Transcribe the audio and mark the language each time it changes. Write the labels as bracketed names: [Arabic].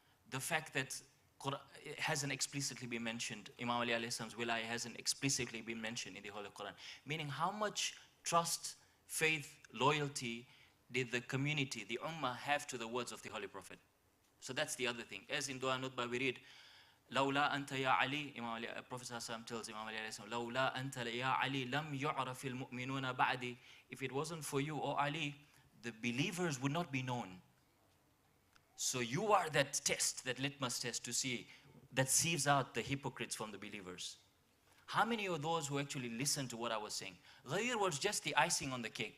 [English] The fact that it hasn't explicitly been mentioned, Imam Ali alayhi salam's wilayah hasn't explicitly been mentioned in the Holy Quran. Meaning, how much trust, faith, loyalty did the community, the ummah, have to the words of the Holy Prophet? So that's the other thing. As in Dua Nutbah we read, [Arabic] لولا أنت يا علي, [English] Prophet ﷺ tells Imam Ali alayhi salam, [Arabic] لولا أنت يا علي لم يعرف المؤمنون بعدي. [English] If it wasn't for you, O Ali, the believers would not be known. So you are that test, that litmus test to see, that sieves out the hypocrites from the believers. How many of those who actually listened to what I was saying? Ghadir was just the icing on the cake.